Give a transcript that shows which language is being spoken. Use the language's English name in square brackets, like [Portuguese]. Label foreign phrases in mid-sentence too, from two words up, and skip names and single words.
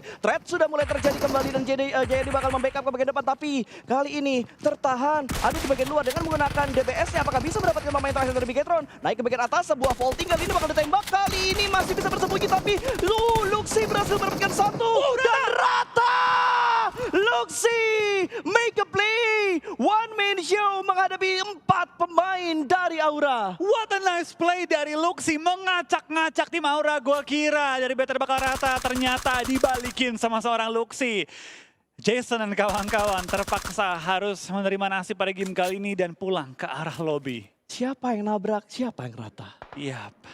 [Indonesian] Threat sudah mulai terjadi kembali dan Jayadi bakal membackup ke bagian depan, tapi kali ini tertahan. Ada di bagian luar dengan menggunakan DPS-nya. Apakah bisa mendapatkan pemain terakhir dari Bigetron? Naik ke bagian atas, sebuah vaulting kali ini bakal ditembak. Kali ini masih bisa bersembunyi, tapi Luxi berhasil mendapatkan satu. Dan rata! Luxi [English] make a play. One man show [Indonesian] menghadapi 4 pemain dari Aura. [English] What a nice play [Indonesian] dari Luxi, mengacak-ngacak tim Aura. Gua kira dari BTR bakal rata, ternyata dibalikin sama seorang Luxi. Jason dan kawan-kawan terpaksa harus menerima nasib pada game kali ini dan pulang ke arah lobby. Siapa yang nabrak, siapa yang rata? Yap.